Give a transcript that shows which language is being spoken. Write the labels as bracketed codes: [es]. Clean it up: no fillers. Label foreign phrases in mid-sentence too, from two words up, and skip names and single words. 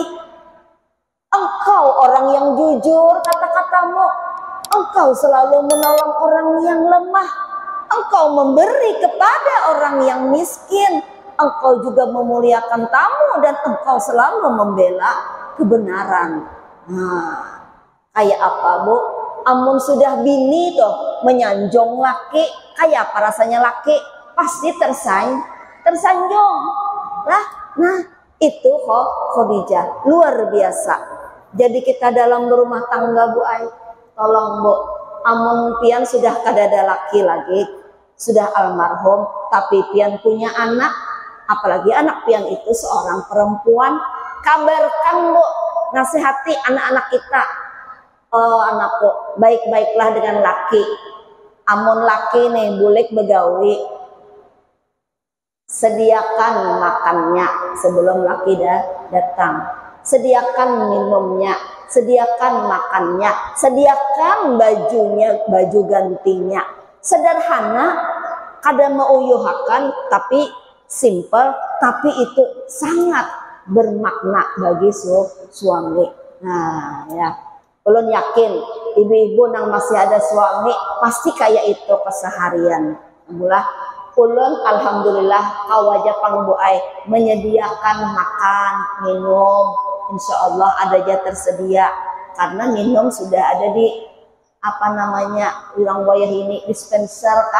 [id] Engkau orang yang jujur kata-katamu. Engkau selalu menolong orang yang lemah. Engkau memberi kepada orang yang miskin. Engkau juga memuliakan tamu dan engkau selalu membela kebenaran. Nah, kayak apa Bu? [bjn] Amun sudah bini tuh menyanjung laki, kayak apa rasanya laki? [id] Pasti tersanjung lah. Nah itu kok Khadijah luar biasa. Jadi kita dalam berumah tangga Bu Ai, tolong Bu, [bjn] amun pian sudah kadada laki lagi, [id] sudah almarhum, tapi pian punya anak, apalagi anak pian itu seorang perempuan, kabarkan Bu, nasihati anak-anak kita. Oh anakku, baik-baiklah dengan laki. [bjn] Amun laki nih bulik begawi, [id] sediakan makannya sebelum laki datang. Sediakan minumnya, sediakan makannya, sediakan bajunya, baju gantinya. Sederhana, [bjn] kada meuyuhakan, [id] tapi simple, tapi itu sangat bermakna bagi suami. Nah ya, ulun yakin ibu-ibu yang masih ada suami pasti kayak itu keseharian. Mulai ulun alhamdulillah [bjn] awaja pang [id] Bu Ai menyediakan makan, minum, [ar] insya Allah [id] ada aja tersedia karena minum sudah ada di apa namanya [bjn] bilang wayah ini [id] dispenser kah?